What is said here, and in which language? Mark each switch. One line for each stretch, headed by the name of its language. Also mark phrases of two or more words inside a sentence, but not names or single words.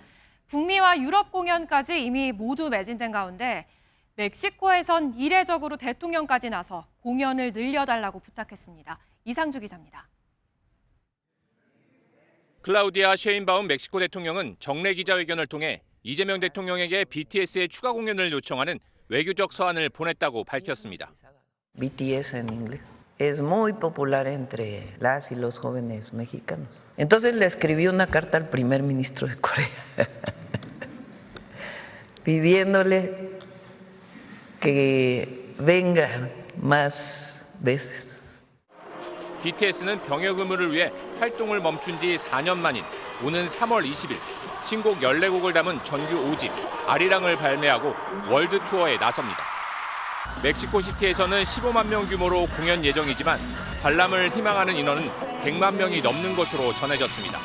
Korean: 북미와 유럽 공연까지 이미 모두 매진된 가운데 멕시코에선 이례적으로 대통령까지 나서 공연을 늘려달라고 부탁했습니다. 이상주 기자입니다. 클라우디아 셰인바움 멕시코 대통령은 정례 기자회견을 통해 이재명 대통령에게 BTS의 추가 공연을 요청하는 외교적 서한을 보냈다고 밝혔습니다.
Spanish: BTS en inglés. Es muy popular entre las y los jóvenes mexicanos. Entonces le escribí una carta al primer ministro de Corea pidiéndole que venga más veces.
Korean: BTS는 병역 의무를 위해 활동을 멈춘 지 4년 만인 오는 3월 20일 신곡 14곡을 담은 정규 5집 아리랑을 발매하고 월드 투어에 나섭니다. 멕시코 시티에서는 15만 명 규모로 공연 예정이지만 관람을 희망하는 인원은 100만 명이 넘는 것으로 전해졌습니다.